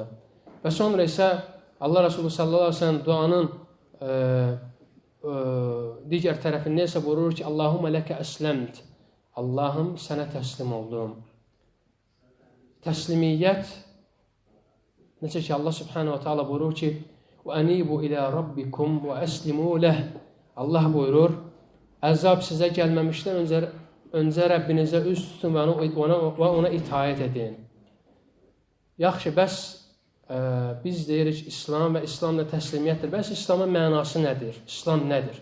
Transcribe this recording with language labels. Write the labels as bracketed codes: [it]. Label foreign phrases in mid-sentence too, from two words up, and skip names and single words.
[az] Və sonra isə Allah Resulü [ar] صلى الله عليه وسلم [az] duanın digər tərəfində isə buyurur ki, [ar] اللهم لك أسلمت. [az] Allahım, sənə təslim oldum. Təslimiyyət, necə ki [ar] الله سبحانه وتعالى [az] buyurur ki, [ar] وَأَنِيبُ إِلَى رَبِّكُمْ وَأَسْلِمُوا لَهِ. [az] Allah buyurur, əzab sizə gəlməmişdən öncə Rəbbinizə üz tutun və ona itaət edin. Yaxşı, bəs biz deyirik İslam və İslamda təslimiyyətdir. Bəs İslamın mənası nədir? İslam nədir?